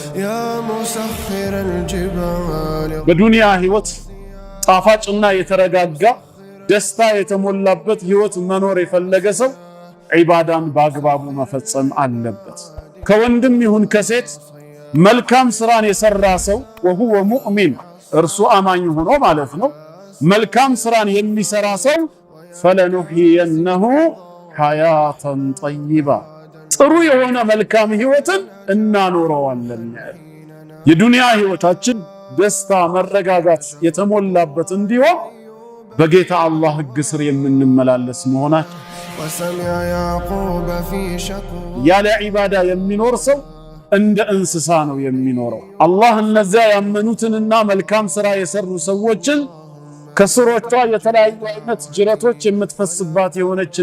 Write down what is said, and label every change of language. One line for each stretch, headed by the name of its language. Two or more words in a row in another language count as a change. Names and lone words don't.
Arabic: يا مسخر الجبال
Amharic: በዱንያ ህይወት ጣፋጭና የተረጋጋ ደስታ የተሞላበት ህይወት መኖር የፈለገ ሰው ዒባዳን በአግባቡ መፈጸም አለበት። ከወንድም ይሁን ከሴት መልካም ስራን የሰራ ሰው
Arabic: وهو مؤمن
Amharic: እርሱ አማኝ ሆኖ ማለት ነው መልካም ስራን የሚሰራ ሰው
Arabic: فلنحيينه حياة طيبة
Amharic: ጥሩ የሆነ መልካም ህይወትን እናኖረዋለን። የዱንያ ህይወታችን ደስታ መረጋጋት የተሞላበት እንዲሆን በጌታ አላህ ህግ ስር የምንመላለስ መሆናችን ያለ ዒባዳ የሚኖር ሰው እንደ እንስሳ ነው የሚኖረው። አላህ እነዚያ ያመኑትንና መልካም ስራ የሰሩ ሰዎችን ከስሮቿ የተለያዩ አይነት ጅረቶች የምትፈስባት የሆነችን